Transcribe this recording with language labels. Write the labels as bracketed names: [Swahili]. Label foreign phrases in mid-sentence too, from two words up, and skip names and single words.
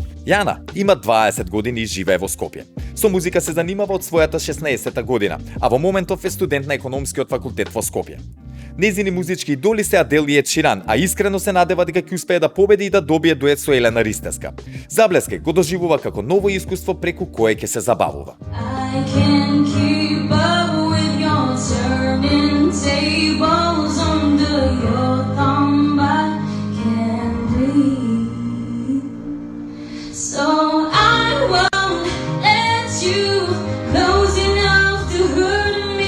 [Macedonian] Јана има 20 години и живее во Скопје. Со музика се занимава од својата 16-та година, а во моментов е студент на економскиот факултет во Скопје. Незини музички идоли се Адел и Ед Ширан, а искрено се надева дека ќе успее да победи и да добие дует со Елена Ристеска. Заблеске го доживува како ново искуство преку кое ќе се забавува. [English] I can keep up with your turning tables under your thumb. I can breathe. So I won't let you close enough to hurt me.